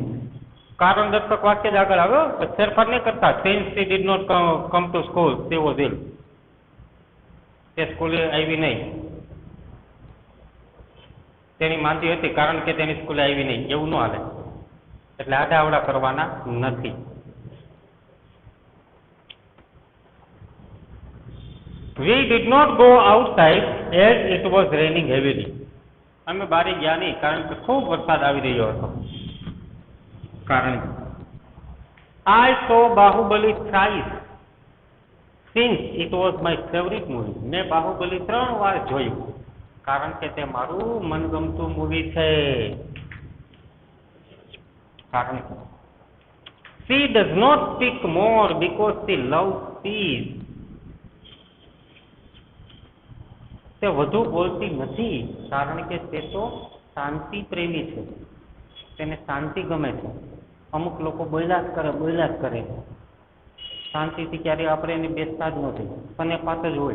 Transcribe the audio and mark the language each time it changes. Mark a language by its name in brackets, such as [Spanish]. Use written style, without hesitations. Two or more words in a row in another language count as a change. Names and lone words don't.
[Gujarati] કારણ દર્શક વાક્ય જ આગળ આવ્યો, ફેરફાર નહીં કરતા. [English] Since she did not come to school she was ill, [Gujarati] તે સ્કૂલે આવી નહીં. તેની માંદી હતી કારણ કે તેની સ્કૂલે આવી નહીં, એવું ન હાલે. એટલે આડાઅવળા કરવાના નથી. [English] We did not go outside as it was raining heavily. [Gujarati] અમે બહાર ગયા નહીં કારણ કે ખૂબ વરસાદ આવી રહ્યો હતો. [English] કારણ I saw બાહુબલી thrice since it was my favorite movie. [Gujarati] મેં બાહુબલી 3 વાર જોયું કારણ કે તે મારું મનગમતું મૂવી છે. [English] કારણ she does not speak more because she loves peace. [Gujarati] તે વધુ બોલતી નથી કારણ કે તે તો શાંતિ પ્રેમી છે, તેને શાંતિ ગમે છે. અમુક લોકો બોલ્યા જ કરે, શાંતિથી ક્યારેય આપણે એને બેસતા જ નથી, અને પાત જ હોય.